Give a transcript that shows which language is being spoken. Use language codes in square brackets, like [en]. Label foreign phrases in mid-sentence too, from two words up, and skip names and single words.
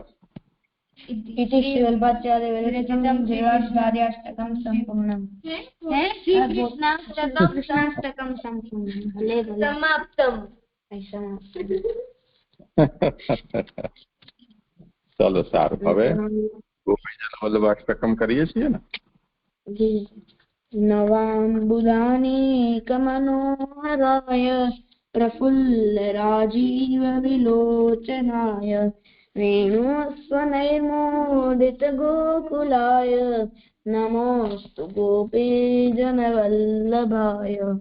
[sa] इति श्रीवल्लभाचार्य विरचितं श्रीकृष्णाष्टकं सम्पूर्णम्। श्रीकृष्णाष्टकं सम्पूर्णम्। समाप्तम्। [gu] चलो साરું હવે ગોપીજન વલ્લભાષ્ટકમ કરીએ છીએ ને. [sa] नवाम्बुदानि कमनोहराय प्रफुल्ल राजीव विलोचनाय वेणुस्वनैर्मोदित गोकुलाय नमोस्तु गोपीजनवल्लभाय।